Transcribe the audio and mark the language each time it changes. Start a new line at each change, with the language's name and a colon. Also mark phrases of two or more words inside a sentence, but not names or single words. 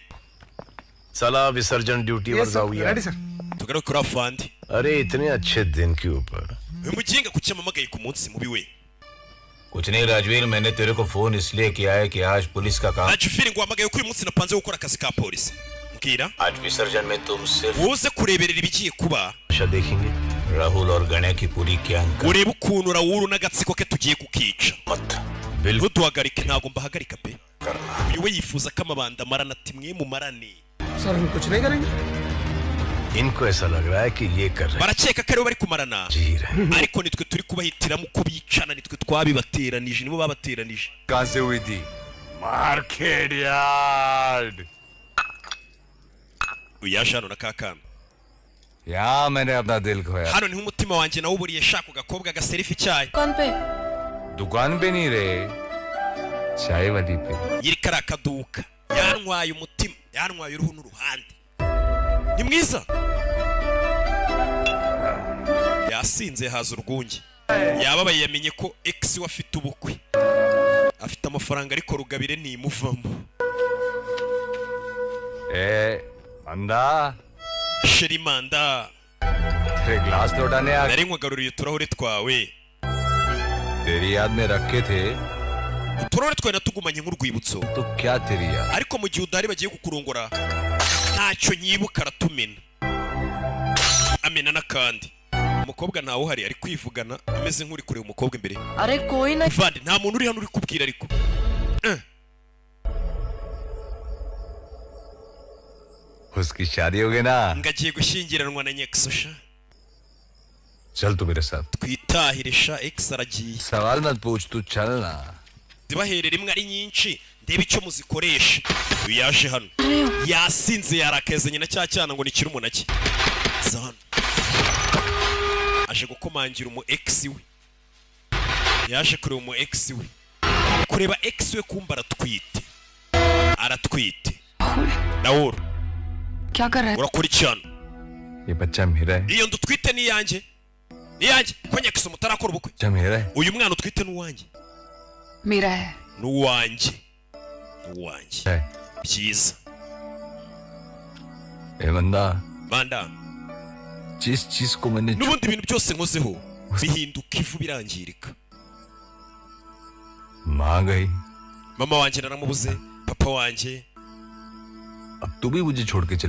Hindi: साला विसर्जन ड्यूटी पर जाओ यार
Kinyarwanda: tugara kuri afandi
Hindi: अरे इतने अच्छे दिन के ऊपर
Kinyarwanda: umuginga kucyamamagaye ku munsi mubi we
Hindi: कुछ नहीं राजवीर मैंने तेरे को फोन इसलिए किया है कि आज पुलिस का काम
Kinyarwanda: आज feeling wamagaye ko uyu munsi napanze gukora akazi ka polisi mbwira
Hindi: आज विसर्जन में तुम सिर्फ
Kinyarwanda: uze kureberera ibigiye kuba
Hindi: देखेंगे राहुल और गणे की पूरी गैंग
Kinyarwanda: urebe ukuntu Rahul n'agatsiko ke tugiye kukica ntuduhagarike ntabwo mbahagarika pe uyu we yifuza ko amabanda marana ati mwe mu marane
Hindi: सर हम कुछ नहीं करेंगे इनको ऐसा लग रहा है कि ये कर रहे
Kinyarwanda: barakeka ko aribo bari kumarana ariko nitwe turi kubahitiramo uko bicana nitwe twabibateranije nibo babateranije
Hindi: कहां से हुई थी मार्केट यार्ड
Kinyarwanda: uyaje hano na kakana
Hindi: यहाँ मैंने अपना दिल खोया
Kinyarwanda: hano niho umutima wanjye nawo buriye shaka gakobwa gaserifi icyayi
Hindi: कौन पे दुकान पे नहीं रहे चाय वाली पे
Kinyarwanda: yiri kari akaduka yantwaye umutima yantwaye uruhu n'uruhande ni mwiza yasinze haza urwunge yababaye yamenye ko ex we afite ubukwe afite amafaranga ariko rugabire ntimuvamo
Hindi: मंदा
Kinyarwanda: sheri manda
Hindi: तेरे ग्लास लौटाने आ
Kinyarwanda: nari nkwagaruriye uturahure twawe
Hindi: तेरी याद में रखे थे
Kinyarwanda: uturahure twawe natugumanye nk'urwibutso
Hindi: तो क्या तेरी याद
Kinyarwanda: ariko mu gihe udahari bagiye kukurongora ntacyo nyibuka aratumena amena n'akandi umukobwa ntawe uhari ari kwivugana ameze nk'uri kureba umukobwa imbere
Hindi: अरे कोई नहीं
Kinyarwanda: vandi nta muntu uri hano uri kubwira ariko
Hindi: उसकी शादी हो गई ना
Kinyarwanda: ngagiye gushyingiranwa na nyakisosha
Hindi: चल तू मेरे साथ
Kinyarwanda: twitahire sha ex aragiye
Hindi: सवाल मत पूछ तू चल ना
Kinyarwanda: zibaherera imwe ari nyinshi ndebe icyo muzikoresha uyu yaje hano yasinze yarakezanye na cya cyana ngo nikiri umunake zano aje gukomangira umu ex we yaje kureba umu ex we kureba ex we kumba aratwite Rahul
Hindi: क्या कर रहा है
Kinyarwanda: urakurikirana
Hindi: ये बच्चा मेरा है
Kinyarwanda: iyo ndutwite ni yanjye ko nyakisa mutarakora ubukwe
Hindi: बच्चा मेरा है
Kinyarwanda: uyu mwana utwite n'uwanjye
Hindi: मेरा है
Kinyarwanda: n'uwanjye byiza
Hindi: ए बंदा
Kinyarwanda: banda
Hindi: जिस चीज को मैंने
Kinyarwanda: n'ubundi ibintu byose nkozeho bihinduka ivu birangirika
Hindi: मां गई
Kinyarwanda: mama wanjye naramubuze papa wanjye
Hindi: अब तू भी मुझे छोड़ के चले